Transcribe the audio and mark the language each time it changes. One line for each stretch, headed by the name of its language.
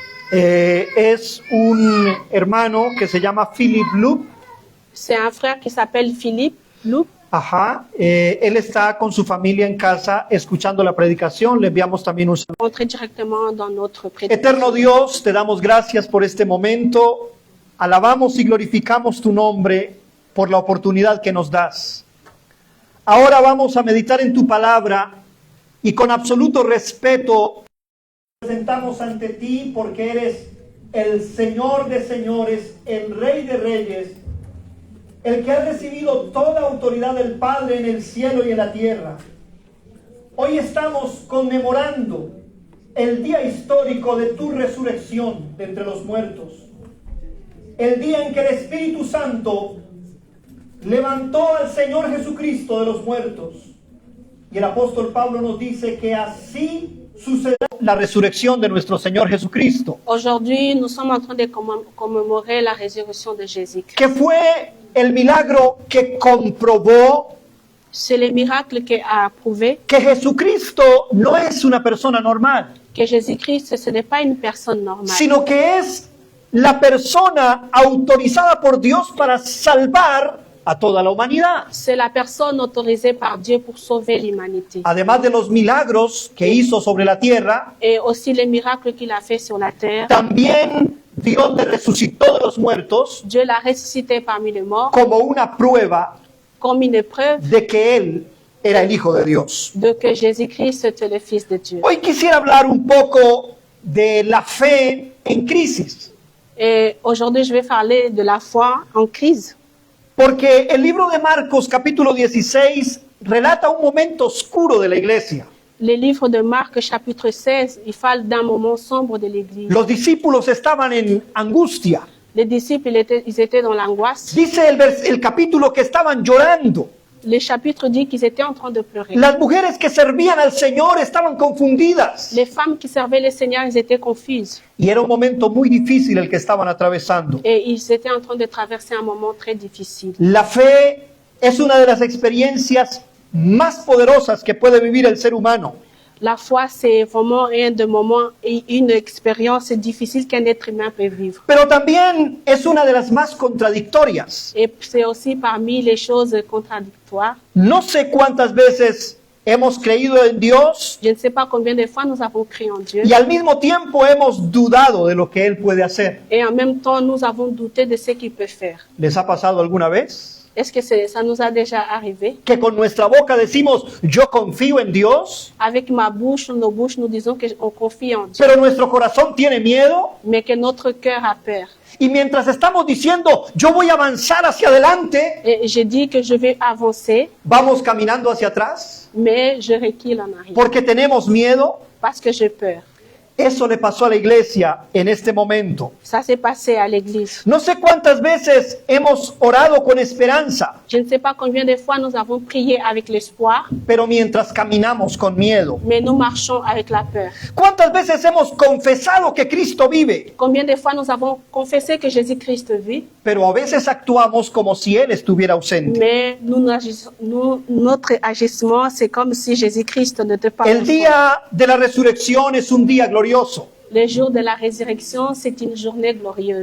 Spanish: Es un hermano que se llama Philippe Loup.
French: C'est un frère qui s'appelle Philippe Loup.
Spanish: Ajá, él está con su familia en casa escuchando la predicación. Le enviamos también un saludo.
French: Entré directement dans notre prédication.
Spanish: Eterno Dios, te damos gracias por este momento. Alabamos y glorificamos tu nombre por la oportunidad que nos das. Ahora vamos a meditar en tu palabra y con absoluto respeto presentamos ante ti porque eres el Señor de señores, el Rey de reyes, el que ha recibido toda autoridad del Padre en el cielo y en la tierra. Hoy estamos conmemorando el día histórico de tu resurrección de entre los muertos, el día en que el Espíritu Santo levantó al Señor Jesucristo de los muertos. Y el apóstol Pablo nos dice que así sucederá la resurrección de nuestro Señor Jesucristo.
French: Aujourd'hui, nous sommes en train de commémorer la résurrection de Jésus.
Spanish: Que fue el milagro que comprobó
French: C'est le miracle qui a prouvé
Spanish: que Jesucristo no es una persona normal,
French: que Jésus-Christ ce n'est pas une personne normale,
Spanish: sino que es la persona autorizada por Dios para salvar a toda la humanidad.
French: C'est la personne autorisée par Dieu pour sauver l'humanité.
Spanish: Además de los milagros que hizo sobre la tierra,
French: Et aussi les miracles qu'il a fait sur la terre.
Spanish: también Dios le resucitó de los muertos
French: Dieu l'a ressuscité parmi les morts
Spanish: como una prueba
French: comme une preuve
Spanish: de que Él era el Hijo de Dios.
French: de que Jésus-Christ était le Fils de Dieu.
Spanish: Hoy quisiera hablar un poco de la fe en crisis,
French: Et aujourd'hui, je vais parler de la foi en crise.
Spanish: porque el libro de Marcos capítulo 16 relata un momento oscuro de la iglesia.
French: Le livre de Marc, chapitre 16, il parle d'un moment sombre de l'Église.
Spanish: Los discípulos estaban en angustia.
French: Les disciples, ils étaient dans l'angoisse.
Spanish: Dice el capítulo que estaban llorando.
French: Le chapitre dit qu'ils étaient en train de pleurer.
Spanish: Las mujeres que servían al Señor estaban confundidas.
French: Les femmes qui servaient le Seigneur, elles étaient confuses.
Spanish: Y era un momento muy difícil el que estaban atravesando.
French: Et ils étaient en train de traverser un moment très difficile.
Spanish: La fe es una de las experiencias más poderosas que puede vivir el ser humano.
French: La foi, c'est vraiment un des moments et une expérience difficile qu'un être humain peut vivre.
Spanish: Pero también es una de las más contradictorias.
French: Et c'est aussi parmi les choses contradictoires.
Spanish: No sé cuántas veces hemos creído en Dios
French: Je ne sais pas combien de fois nous avons cru en Dieu.
Spanish: y al mismo tiempo hemos dudado de lo que Él puede hacer.
French: Et en même temps, nous avons douté de ce qu'il peut faire.
Spanish: ¿Les ha pasado alguna vez?
French: Est-ce que ça nous a déjà arrivé?
Spanish: Que con nuestra boca decimos, yo confío en Dios,
French: Avec ma bouche, nos bouches, nous disons qu'on confie en Dieu,
Spanish: pero nuestro corazón tiene miedo.
French: mais que notre cœur a peur.
Spanish: Y mientras estamos diciendo, yo voy a avanzar hacia adelante,
French: Et je dis que je vais avancer,
Spanish: vamos caminando hacia atrás
French: mais je recule en arrière
Spanish: porque tenemos miedo.
French: parce que j'ai peur.
Spanish: Eso le pasó a la iglesia en este momento.
French: Ça s'est passé à l'église.
Spanish: No sé cuántas veces hemos orado con esperanza,
French: Je ne sais pas combien de fois nous avons prié avec l'espoir,
Spanish: pero mientras caminamos con miedo.
French: mais nous marchons avec la peur.
Spanish: ¿Cuántas veces hemos confesado que Cristo vive,
French: Combien de fois nous avons confessé que Jésus-Christ vit,
Spanish: pero a veces actuamos como si Él estuviera ausente?
French: mais notre agissement, c'est comme si Jésus-Christ n'était pas
Spanish: El
French: ensemble.
Spanish: día de la resurrección es un día glorioso.
French: Le jour de la résurrection, c'est une journée glorieuse.